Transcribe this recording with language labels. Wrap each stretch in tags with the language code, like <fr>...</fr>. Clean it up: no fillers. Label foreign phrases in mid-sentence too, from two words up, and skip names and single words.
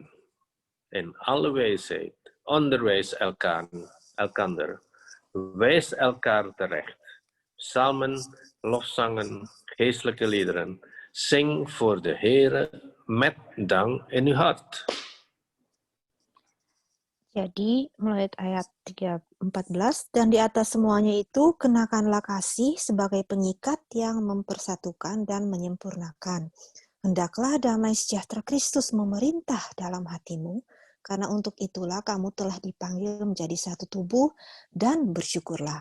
<nl>In alle wijsheid, onderwijs elkander. Wijs elkaar terecht. Psalmen, lofzangen, geestelijke liederen. Zing voor de Heere met dank in uw hart.</nl> <id>Jadi, mulai ayat 14, dan di atas semuanya itu, kenakanlah kasih sebagai pengikat yang mempersatukan dan menyempurnakan. Hendaklah damai sejahtera Kristus memerintah dalam hatimu, karena untuk itulah kamu telah dipanggil menjadi satu tubuh, dan bersyukurlah.</id>